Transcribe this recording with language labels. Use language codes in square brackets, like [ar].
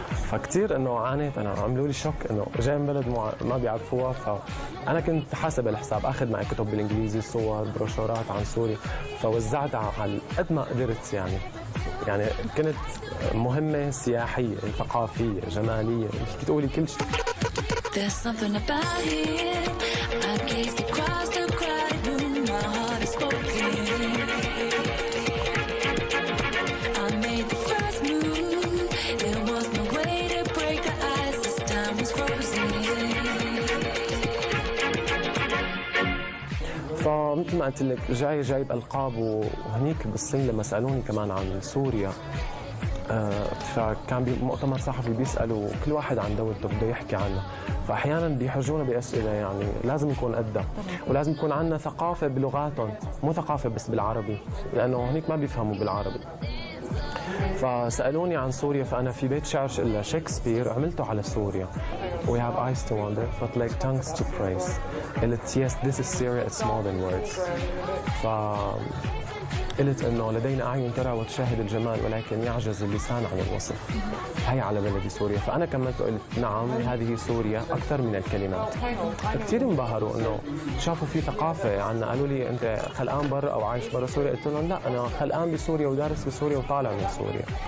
[ar] فكتير انه عانيت انا، عملوا لي شوك انه جاي من بلد ما بيعرفوها. فانا كنت حاسب الحساب، اخذ معي كتب بالانجليزي، صور، بروشورات عن سوريا، فوزعتها على قد ما قدرت يعني كنت مهمه سياحيه، ثقافيه، جماليه، فيك تقولي كل شيء. [en] There's something about it. I gazed across the crowded room. My heart is spoken. I made the first move. There was no way to break the ice. This time was frozen. [ar] فمثل ما قلت لك جايب القاب، وهنيك بالصين لما سالوني كمان عن سوريا فكان بمؤتمر صحفي بيسالوا كل واحد عن دولته بده يحكي عنها، فاحيانا بيحرجونا باسئله يعني لازم نكون قدها، ولازم يكون عندنا ثقافه بلغاتهم، مو ثقافه بس بالعربي، لانه هنيك ما بيفهموا بالعربي. فسالوني عن سوريا، فانا في بيت شعر لشكسبير عملته على سوريا. [en] We have eyes to wonder but like tongues to praise. قلت yes this is Syria, it's more than words. [ar] قلت انه لدينا اعين ترى وتشاهد الجمال ولكن يعجز اللسان عن الوصف. هي على بلدي سوريا. فانا كملت وقلت نعم هذه سوريا اكثر من الكلمات. كثير انبهروا انه شافوا في ثقافه عنا، قالوا لي انت خلقان برا او عايش برا سوريا؟ قلت لهم لا انا خلقان بسوريا ودارس بسوريا وطالع من سوريا.